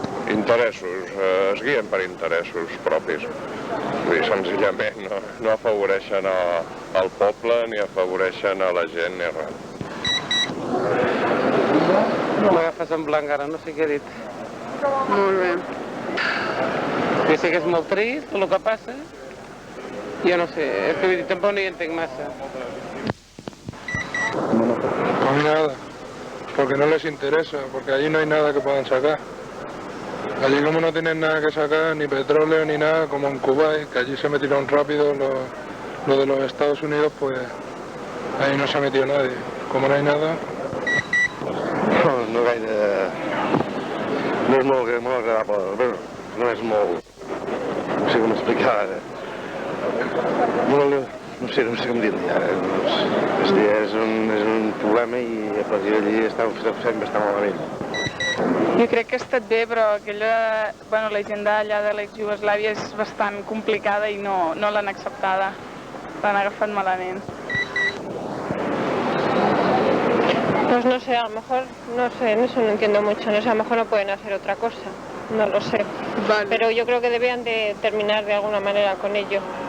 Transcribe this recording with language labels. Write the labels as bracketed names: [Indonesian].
[Catalan] Interessos, es guien per interessos propis. Vull dir, senzillament no afavoreixen al poble ni afavoreixen a la gent ni res. No m'agafes en blanc ara, no sé què he dit. Molt bé. Jo sé que és molt trist el que passa. Jo no sé, és que vull dir, tampoc no hi entenc massa. [Spanish] No hay nada, porque no les interesa, porque allí no hay nada que puedan sacar. Allí como no tienen nada que sacar, ni petróleo ni nada, como en Kuwait, que allí se metieron rápido lo de los Estados Unidos, pues ahí no se ha metido nadie. Como no hay nada... [Catalan] No gaire... No és molt agradable, no és molt... No sé com explicar ara. No sé com dir-li ara. És un problema i a partir d'allí sempre està malament. Jo crec que ha estat bé, però la gent d'allà de l'ex-Jugoslàvia és bastant complicada i no l'han acceptada. L'han agafat malament. [Spanish] Pues no sé, a lo mejor, no sé, en eso no entiendo mucho, no sé, a lo mejor no pueden hacer otra cosa, no lo sé. Vale. Pero yo creo que debían de terminar de alguna manera con ello.